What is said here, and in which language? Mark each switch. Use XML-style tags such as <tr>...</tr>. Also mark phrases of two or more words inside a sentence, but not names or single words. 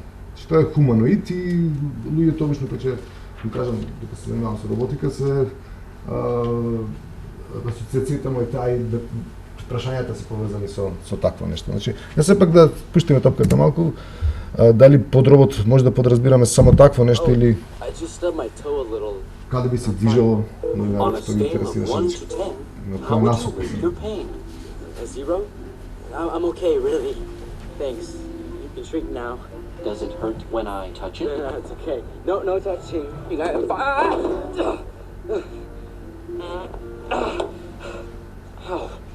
<mk>Значи тоа е хуманоид и луѓето обично кога ќе им кажам дека се занимавам со роботика се асоциацијата моја таа и прашањата се поврзани со такво нешто. Значи, јас сепак да пуштиме топката малку, дали под робот може да подразбираме само такво нешто или каде би се движело на што ги интересираше на кој насок.</mk> <en>Zero? I'm okay, really. Thanks. You can shrink now. Does it hurt when I touch it? No, it's okay. No touching. You got Ow.</en>